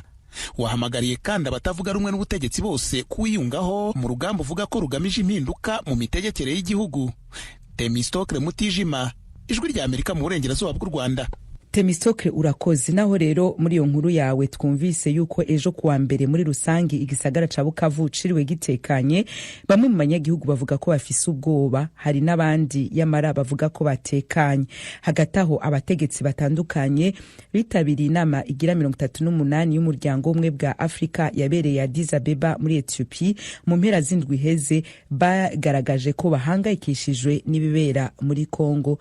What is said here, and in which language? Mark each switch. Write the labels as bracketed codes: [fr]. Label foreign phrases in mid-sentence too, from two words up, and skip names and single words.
[rn] Wahamagariye kandi abatavuga rumwe n'ubutegetsi bose kuwiyungaho mu rugamba uvuga ko rugamije impinduka mu mitegekere y'igihugu. Temistokle Mutijima, Ijwi rya Amerika mu burengerazuba bw'u Rwanda. Temistokle urakoze. Naho rero muri iyo nkuru yawe twumvise yuko ejo kuwa mbere muri rusangi igisagara ca Bukavu ciriwe gitekanye. Bamwe mu banyagihugu bavuga ko bafise ubwoba, hari n'abandi yamara bavuga ko batekanye. Hagati aho abategetsi batandukanye bitabiriye inama igira 38 y'umuryango umwe bwa Afrika yabereye Addis Abeba muri Ethiopia mu mpera z'indwi heze, bagaragaje ko bahangayikishijwe n'ibibera muri Kongo.